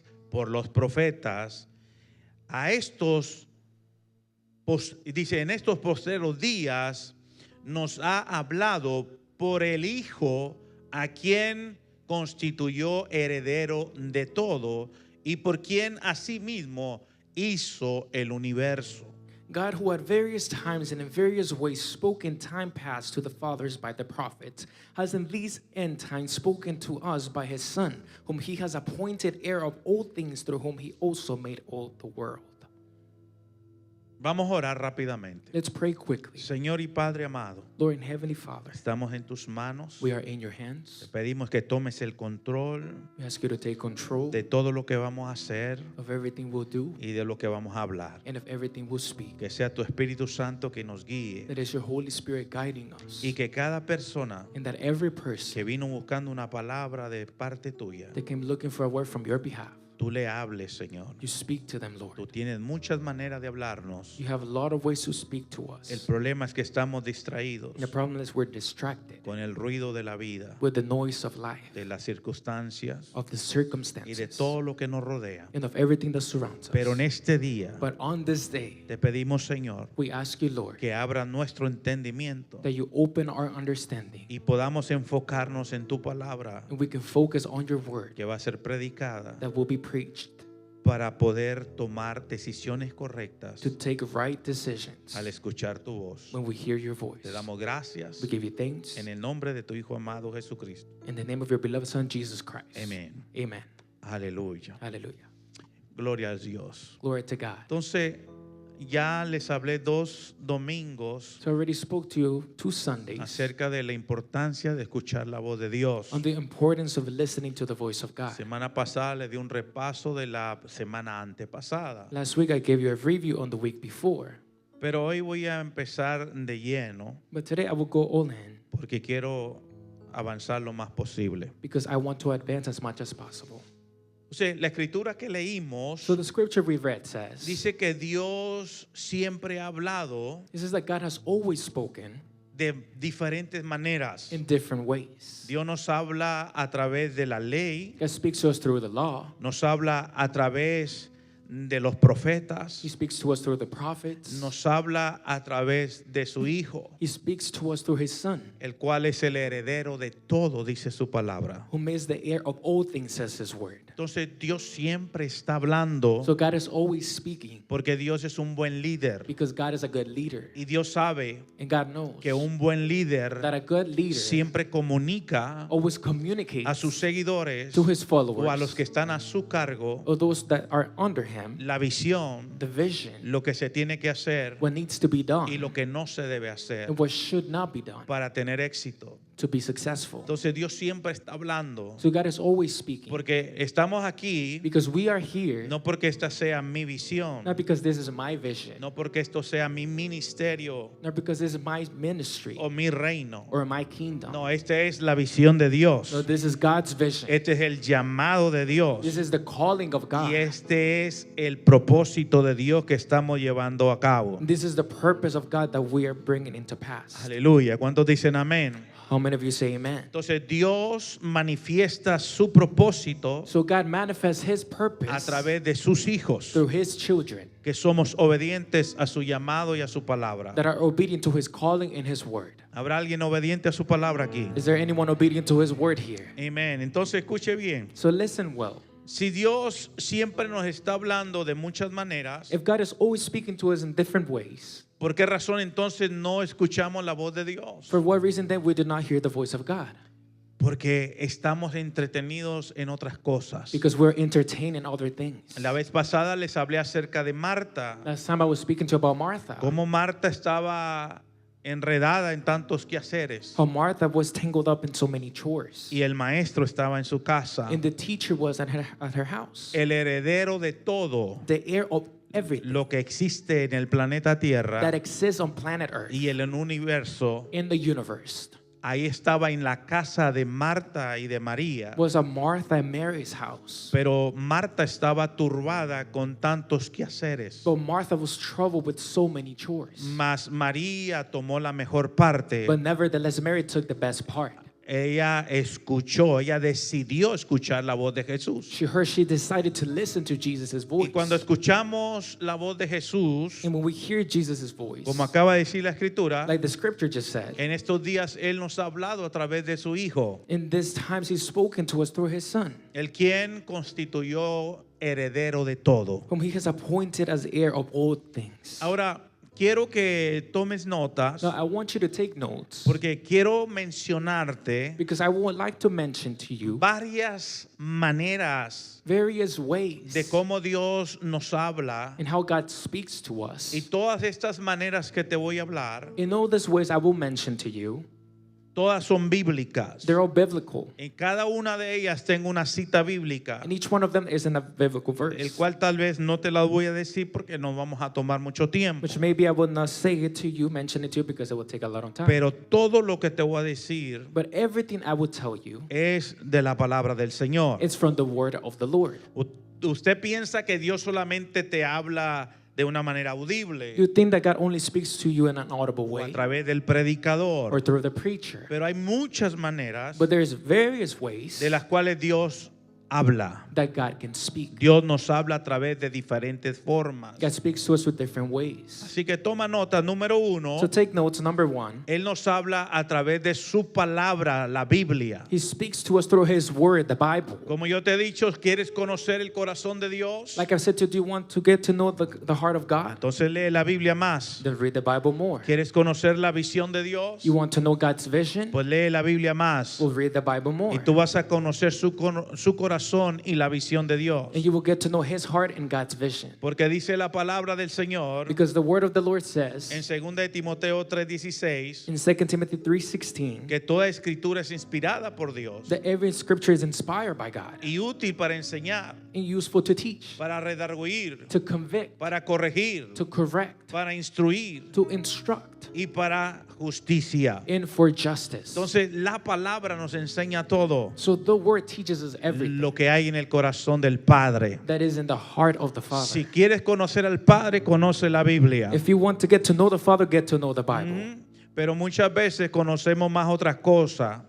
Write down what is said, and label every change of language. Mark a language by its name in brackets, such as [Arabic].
[Spanish] por los profetas, a estos, dice, en estos postreros días nos ha hablado por el Hijo, a quien constituyó heredero de todo y por quien asimismo hizo el universo. [English] God, who at various times and in various ways spoke in time past to the fathers by the prophets, has in these end times spoken to us by his Son, whom he has appointed heir of all things, through whom he also made all the world. [Spanish] Vamos a orar rápidamente. [English] Let's pray quickly. [Spanish] Señor y Padre amado, [English] Lord and Heavenly Father, [Spanish] estamos en tus manos. [English] we are in your [Spanish] Te [English] hands. [Spanish] pedimos que tomes el control [English] We ask you to take control [Spanish] de todo lo que vamos a hacer [English] of everything we'll do [Spanish] y de lo que vamos a hablar. [English] and of everything we'll speak. [Spanish] Que sea tu Espíritu Santo que nos guíe [English] That is your Holy Spirit guiding us. [Spanish] y que cada persona [English] And that every [Spanish] que [English] person [Spanish] vino buscando una palabra de parte tuya, [English] that came looking for a word from your behalf, [Spanish] tú le hables, Señor. [English] you speak to them, Lord. [Spanish] Tú tienes muchas maneras de hablarnos. [English] You have a lot of ways to speak to [Spanish] El [English] us. [Spanish] problema es que estamos distraídos [English] And the problem is we're distracted [Spanish] con el ruido de la vida, [English] with the noise of life, [Spanish] de las circunstancias [English] of the [Spanish] y de [English] circumstances, [Spanish] todo lo que nos rodea. [English] and of everything that surrounds [Spanish] Pero en [English] us. [Spanish] este día [English] But on this day, [Spanish] te pedimos, Señor, [English] we ask you, Lord, [Spanish] que abra nuestro entendimiento [English] that you open our understanding [Spanish] y podamos enfocarnos en tu palabra [English] and we can focus on your word [Spanish] que va a ser predicada [English] that will be preached [Spanish] para poder tomar decisiones correctas [English] to take right decisions [Spanish] al escuchar tu voz. [English] when we hear your voice. [Spanish] Te damos gracias [English] We give you thanks [Spanish] en el nombre de tu Hijo amado Jesucristo. [English] in the name of your beloved Son, Jesus Christ. [Spanish] Amén. [English] Amen. [Spanish] Aleluya. [English] Hallelujah. [Spanish] Gloria a Dios. [English] Glory to God. [Spanish] Entonces, ya les hablé 2 domingos [English] So I already spoke to you 2 Sundays [Spanish] acerca de la importancia de escuchar la voz de Dios. [English] on the importance of listening to the voice of God. [Spanish] Semana pasada les di un repaso de la semana antepasada. [English] Last week I gave you a review on the week before, [Spanish] Pero hoy voy a empezar de lleno [English] but today I will go all in [Spanish] porque quiero avanzar lo más posible. [English] because I want to advance as much as possible. [Spanish] O sea, la escritura que leímos [English] So the scripture we read says, [Spanish] dice que Dios siempre ha hablado [English] it says that God has always spoken [Spanish] de diferentes maneras. [English] in different ways. [Spanish] Dios nos habla a través de la ley, [English] God speaks to us through the law. [Spanish] nos habla a través de los profetas, [English] He speaks to us through the prophets. [Spanish] nos habla a través de su Hijo, [English] He speaks to us through his Son, [Spanish] el cual es el heredero de todo, dice su palabra. [English] whom is the heir of all things, says his word. [Spanish] Entonces Dios siempre está hablando [English] So God is always speaking [Spanish] porque Dios es un buen líder [English] because God is a good leader. [Spanish] y Dios sabe [English] And God knows [Spanish] que un buen [English] that [Spanish] líder [English] a good leader [Spanish] siempre comunica [English] always [Spanish] a [English] communicates [Spanish] sus seguidores [English] to his [Spanish] o a los [English] followers [Spanish] que están a su cargo [English] or those that are under him [Spanish] la visión, [English] the vision, [Spanish] lo que se tiene que hacer [English] what needs to be [Spanish] y [English] done [Spanish] lo que no se debe hacer [English] and what should not be done [Spanish] para tener éxito. [English] to be successful. [Spanish] Entonces Dios siempre está hablando [English] So God is always speaking [Spanish] porque estamos aquí [English] because we are here [Spanish] no porque esta sea mi visión, [English] not because this is my vision, [Spanish] no porque esto sea mi ministerio [English] not because this is my ministry [Spanish] o mi reino. [English] or my kingdom. [Spanish] No, esta es la visión de Dios. [English] No, this is God's vision. [Spanish] Este es el llamado de Dios. [English] This is the calling of God. [Spanish] Y este es el propósito de Dios que estamos llevando a cabo. [English] This is the purpose of God that we are bringing into pass. [Spanish] Aleluya. ¿Cuántos dicen amén? [English] How many of you say amen? [Spanish] Entonces Dios manifiesta su propósito [English] So God manifests his [Spanish] a [English] purpose [Spanish] través de sus hijos, [English] through his children [Spanish] que somos obedientes a su llamado y a su palabra. [English] that are obedient to his calling and his word. [Spanish] ¿Habrá alguien obediente a su palabra aquí? [English] Is there anyone obedient to his word here? [Spanish] Amén. Entonces escuche bien. [English] So listen well. [Spanish] Si Dios siempre nos está hablando de muchas maneras, [English] If God is always speaking to us in different ways, [Spanish] ¿por qué razón entonces no escuchamos la voz de Dios? [English] for what reason then we do not hear the voice of God? [Spanish] Porque estamos entretenidos en otras cosas. [English] Because we're entertained in other things. [Spanish] La vez pasada les hablé acerca de Marta, [English] Last time I was speaking to you about Martha. [Spanish] cómo Marta estaba enredada en tantos quehaceres [English] How Martha was tangled up in so many chores. [Spanish] y el maestro estaba en su casa, [English] And the teacher was at her house. [Spanish] el heredero de todo [English] The heir of everything [Spanish] lo que existe en el planeta [English] that [Spanish] Tierra [English] exists on planet Earth, [Spanish] y en el universo. [English] in the universe, [Spanish] Ahí estaba en la casa de Marta y de María. [English] was at Martha and Mary's house. [Spanish] Pero Marta estaba turbada con tantos quehaceres. [English] But Martha was troubled with so many chores. [Spanish] Mas María tomó la mejor parte. [English] But nevertheless, Mary took the best part. [Spanish] ella escuchó, ella decidió escuchar la voz de Jesús. [English] She decided to listen to Jesus' voice. [Spanish] Y cuando escuchamos la voz de Jesús, [English] And when we hear Jesus' voice, [Spanish] como acaba de decir la Escritura, [English] like the scripture just said, [Spanish] en estos días Él nos ha hablado a través de su Hijo, [English] in these times He's spoken to us through His Son, [Spanish] el quien constituyó heredero de todo. [English] whom He has appointed as heir of all things. [Spanish] Ahora, quiero que tomes notas [English] Now, I want you to take notes [Spanish] porque quiero mencionarte [English] because I would like to mention to you [Spanish] varias maneras [English] various ways [Spanish] de cómo Dios nos habla, [English] and how God speaks to us. [Spanish] y todas estas maneras que te voy a hablar, [English] In all these ways I will mention to you, [Spanish] todas son bíblicas. [English] they're all biblical. [Spanish] En cada una de ellas tengo una cita bíblica, [English] And each one of them is in a biblical [Spanish] el [English] verse, [Spanish] cual tal vez no te la voy a decir porque nos vamos a tomar mucho tiempo. [English] which maybe I will not say it to you, mention it to you, because it will take a lot of time. [Spanish] Pero todo lo que te voy a decir [English] But everything I will tell you, [Spanish] es de la palabra del Señor. [English] it's from the word of the Lord. [Spanish] Usted piensa que Dios solamente te habla de una manera audible [English] You think that God only speaks to you in an audible [Spanish] o a [English] way [Spanish] través del [English] or [Spanish] predicador, [English] through the preacher. [Spanish] pero hay muchas maneras [English] But there's various ways [Spanish] de las cuales Dios habla. [English] that God can speak. [Spanish] Dios nos habla a través de diferentes formas. [English] God speaks to us with different ways. [Spanish] Así que toma nota, número uno, [English] So take notes. Number one, [Spanish] Él nos habla a través de su palabra, la Biblia. [English] He speaks to us through His word, the Bible. [Spanish] Como yo te he dicho, ¿quieres conocer el corazón de Dios? [English] Like I said to you, do you want to get to know the heart of God? [Spanish] Entonces lee la Biblia más. [English] Then read the Bible more. [Spanish] ¿Quieres conocer la visión de Dios? [English] You want to know God's vision? [Spanish] Pues lee la Biblia más. [English] Well, read the Bible more. [Spanish] Y tú vas a conocer su corazón y la visión de Dios. [English] And you will get to know His heart and God's vision. [Spanish] Porque dice la palabra del Señor [English] Because the word of the Lord [Spanish] en [English] says [Spanish] 2 de Timoteo 3:16 [English] in 2 Timothy 3:16 [Spanish] que toda escritura es inspirada por Dios [English] that every scripture is inspired by God [Spanish] y útil para enseñar, [English] and useful to teach, [Spanish] para redarguir, [English] to convict, [Spanish] para corregir, [English] to correct, [Spanish] para instruir [English] to instruct, [Spanish] y para justicia. [English] and for justice. [Spanish] Entonces la palabra nos enseña todo [English] So the word teaches us everything [Spanish] lo que hay en el corazón del Padre. [English] that is in the heart of the Father. [Spanish] Si quieres conocer al Padre, conoce la Biblia. [English] If you want to get to know the Father, get to know the Bible. [Spanish] Pero muchas veces conocemos más otras cosas